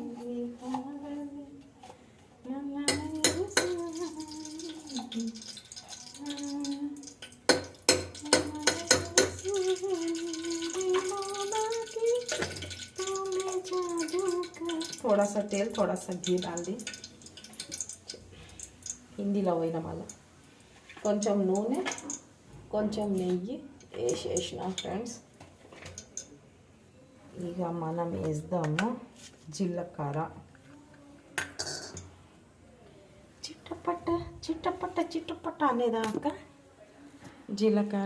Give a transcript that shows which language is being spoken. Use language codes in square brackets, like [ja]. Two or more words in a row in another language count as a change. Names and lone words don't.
[hi] दीपावली मनाई सुहानी. थोड़ा सा तेल, थोड़ा सा घी डाल दी. [te] హిందీలో పోయిన మళ్ళీ కొంచెం నూనె, కొంచెం నెయ్యి వేసేసిన ఫ్రెండ్స్. ఇక మనం వేద్దాము జీలకర్ర. చిట్టపట్ట అనేదాకా జీలకర్ర.